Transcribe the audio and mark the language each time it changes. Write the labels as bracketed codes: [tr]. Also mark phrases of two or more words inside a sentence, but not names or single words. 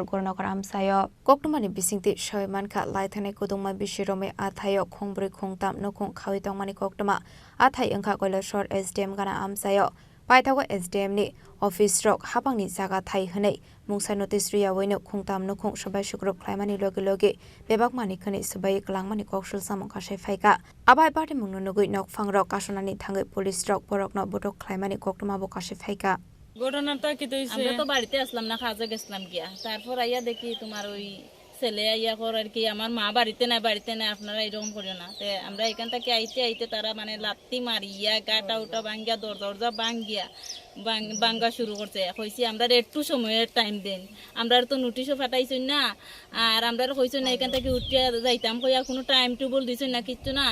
[trp] gornagar amsayo koktumani bisingti shoyman kha laithane kudungma bishirome athayo khongbri khongtam nokhong khawi tongmani koktuma athai angkha koila shahar SDM gana amsayo paithago SDM ni office rock hapangni jaga thai hne mungsa notice ria wino khongtam nokhong sabai sugrup khlaimani loge loge bebakmani khani sabai klangmani kokshal samong kashe phaika abai party mungno nugui nok phangrok kasonani thangai police rock borokno botok khlaimani koktuma bo kashe phaika [bn] ঘটনাটা কি হইছে আমরা তো বাড়িতে আসলাম না কাজে গেছিলাম গিয়া তারপর আইয়া দেখি তোমার ওই ছেলে আইয়া করার কি আমার মা বাড়িতে নাই আপনারা এরকম করিও না তে আমরা এখান থেকে আইতে তারা মানে লাত্তি মারিয়া গাটা উটা ভাঙ্গিয়া দরজা ভাঙ্গিয়া ভাঙ্গা শুরু করছে কইছি আমরা একটু সময়ের টাইম দেন আমরা তো নোটিশও পাঠাইছই না আর আমরা কইছই না এখান থেকে উঠিয়া যাইতাম কইয়া কোনো [en] time table [bn] দিছই না কিচ্ছু না